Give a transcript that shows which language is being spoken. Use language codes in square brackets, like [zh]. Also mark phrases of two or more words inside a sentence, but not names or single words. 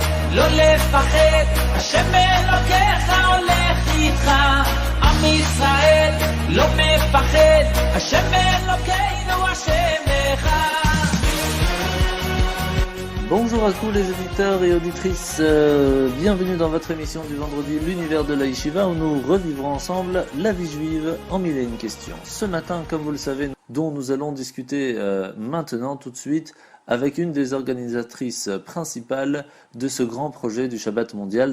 [he] לא לפחד, השם אלוקיך הולך איתך. עם ישראל לא מפחד, השם אלוקינו השם אחד. [fr] Bonjour à tous les auditeurs et auditrices, bienvenue dans votre émission du vendredi L'univers de la Yeshiva où nous revivrons ensemble la vie juive en mille et une questions. Ce matin, comme vous le savez, dont nous allons discuter maintenant tout de suite avec une des organisatrices principales de ce grand projet du Shabbat mondial.